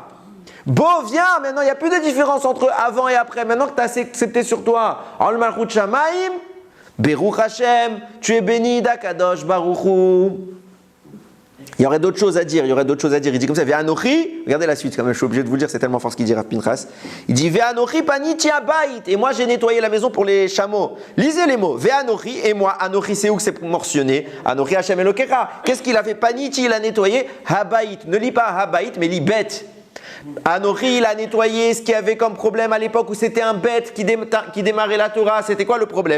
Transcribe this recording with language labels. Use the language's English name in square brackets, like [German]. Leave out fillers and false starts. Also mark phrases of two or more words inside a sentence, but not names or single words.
[French] Bo, viens, maintenant, il n'y a plus de différence entre avant et après. Maintenant que tu as accepté sur toi, en le [Hebrew] מלכות שמים, ברוך השם, [French] tu es béni d' [Hebrew] הקדוש ברוך הוא. [French] Il y aurait d'autres choses à dire, Il dit comme ça, Ve'anochi, regardez la suite, quand même, je suis obligé de vous le dire, c'est tellement fort ce qu'il dit Rav Pinchas. Il dit [Hebrew] ואנכי פניתי הבית, [French] et moi j'ai nettoyé la maison pour les chameaux. Lisez les mots, Ve'anochi, et moi, Anochi c'est où que c'est mentionné? [Hebrew] אנכי השם אלקיך. [French] Qu'est-ce qu'il a fait? Paniti, il a nettoyé, Habayit, ne lis pas Habayit, mais lis Bet. Anochi, il a nettoyé ce qu'il y avait comme problème à l'époque où c'était un bête qui démarrait la Torah. C'était quoi le problème?